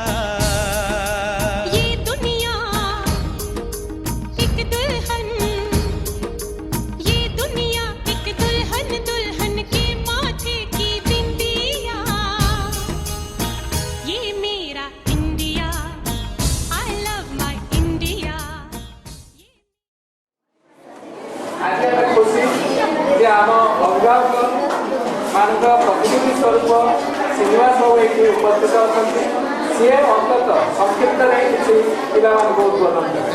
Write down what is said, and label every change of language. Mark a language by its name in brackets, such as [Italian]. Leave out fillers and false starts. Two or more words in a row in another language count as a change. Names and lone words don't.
[Hindi] ये दुनिया एक दुल्हन, ये दुनिया एक दुल्हन, दुल्हन के माथे की बिंदिया। ये मेरा इंडिया, [English] I love my India। [Odia] आज ଆମେ ଖୁସି ଯେ ଆମ ଅଭିଭାବକ ମାନଙ୍କ ପ୍ରତିନିଧି ସ୍ୱରୂପ ଶ୍ରୀନିବାସ ବାବୁ ଏଠି ଉପସ୍ଥିତ ଅଛନ୍ତି। ସିଏ ଅନ୍ତତଃ ସଂକ୍ଷିପ୍ତରେ କିଛି ପିଲାମାନଙ୍କୁ ଉଦ୍ବୋଧନ